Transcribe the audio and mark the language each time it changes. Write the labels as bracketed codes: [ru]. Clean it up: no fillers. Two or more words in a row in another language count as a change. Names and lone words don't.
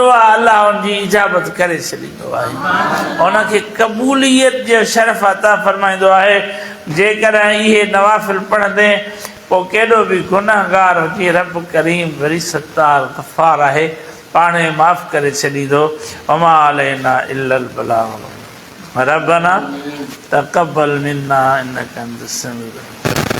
[sd] आहे अलाह उनजी इजाबत करे छॾींदो आहे उनखे क़बूलियत जो शरफ़ अता फरमाईंदो आहे जेकॾहिं इहे नवाफ़िल पढ़ंदे पोइ केॾो बि गुनाहगार हुजे रब करीम वरी सत्तार गफ़ार आहे पाणे माफ़ करे छॾींदो [ar] وما علينا إلا البلاغ ربنا تقبل منا إنك أنت السميع